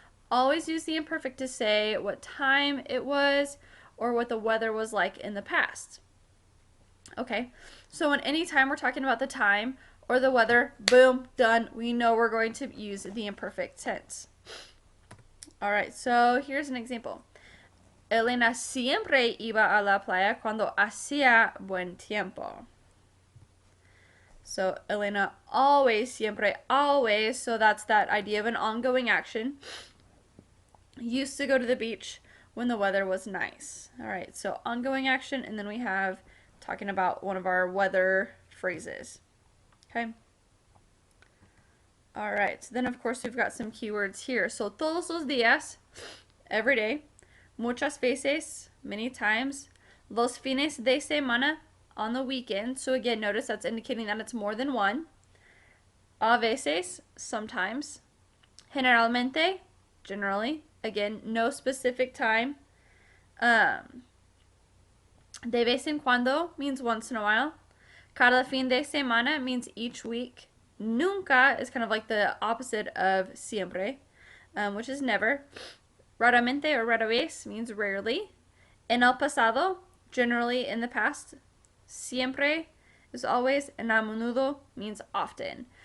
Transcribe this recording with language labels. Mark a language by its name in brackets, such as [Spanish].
[English] Always use the imperfect to say what time it was or what the weather was like in the past. Okay, so in any time we're talking about the time or the weather, boom, done. We know we're going to use the imperfect tense. All right, so here's an example. [Spanish] Elena siempre iba a la playa cuando hacía buen tiempo. [English] So Elena always, siempre, always, so that's that idea of an ongoing action. Used to go to the beach when the weather was nice. All right, so ongoing action, and then we have talking about one of our weather phrases. Okay. All right, so then of course we've got some keywords here. So [Spanish] todos los días, [English] every day. [Spanish] Muchas veces, [English] many times. [Spanish] Los fines de semana, [English] on the weekend. So again, notice that's indicating that it's more than one. [Spanish] A veces, [English] sometimes. [Spanish] Generalmente, [English] generally. Again, no specific time. [Spanish] De vez en cuando [English] means once in a while. [Spanish] Cada fin de semana [English] means each week. Nunca is kind of like the opposite of siempre, which is never. Raramente or [Spanish] rara vez [English] means rarely. [Spanish] En el pasado, [English] generally in the past. Siempre is always, and [Spanish] a menudo [English] means often.